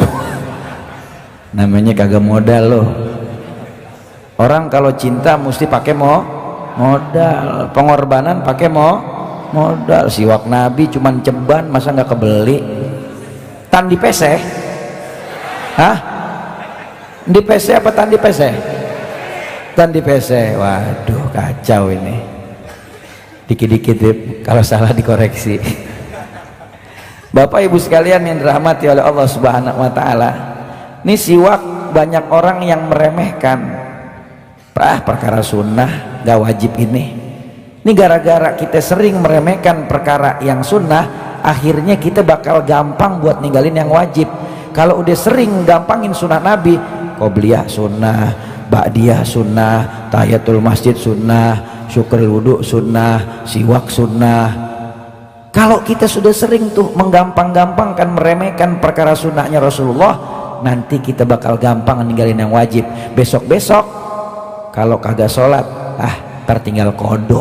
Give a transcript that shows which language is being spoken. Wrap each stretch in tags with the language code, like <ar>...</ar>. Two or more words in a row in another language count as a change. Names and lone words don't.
<id>Namanya kagak modal loh. Orang kalau cinta mesti pakai modal, pengorbanan pakai modal. Siwak Nabi cuman ceban, masa nggak kebeli? Tan di peseh? Hah? Di peseh apa tan di peseh? Tan di peseh. Waduh, kacau ini. Dikit-dikit kalau salah dikoreksi. Bapak ibu sekalian yang dirahmati oleh Allah</id> <ar>سبحانه وتعالى,</ar> <id>ini siwak banyak orang yang meremehkan. Perkara sunnah gak wajib ini. Ini gara-gara kita sering meremehkan perkara yang sunnah, akhirnya kita bakal gampang buat ninggalin yang wajib. Kalau udah sering gampangin sunnah Nabi, qobliyah sunnah, ba'diyah sunnah, tahiyatul masjid sunnah, syukur wudu sunnah, siwak sunnah. Kalau kita sudah sering tuh menggampang-gampangkan, meremehkan perkara sunnahnya Rasulullah, nanti kita bakal gampang ninggalin yang wajib. Besok-besok kalau kagak sholat, tertinggal kodok.</id>